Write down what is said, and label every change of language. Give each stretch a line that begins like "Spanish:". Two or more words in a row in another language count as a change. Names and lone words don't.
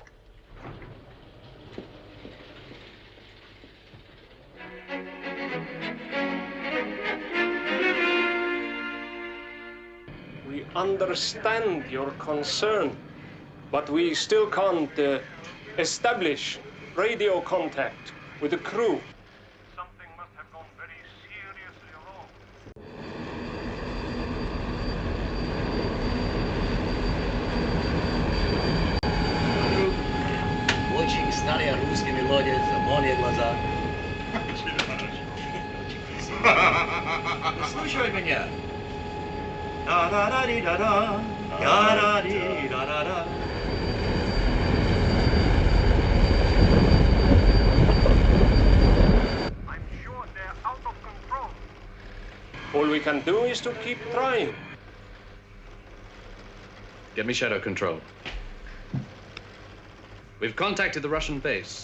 English: We understand your concern, but we still can't establish radio contact with the crew. Something must have gone very seriously wrong.
Russian: Очень старая русская мелодия, зеленые глаза. Слушай меня. Да-да-да-ди-да-да, да-да-ди-да-да-да.
English: All we can do is to keep trying. Get me Shadow Control. We've contacted the Russian base.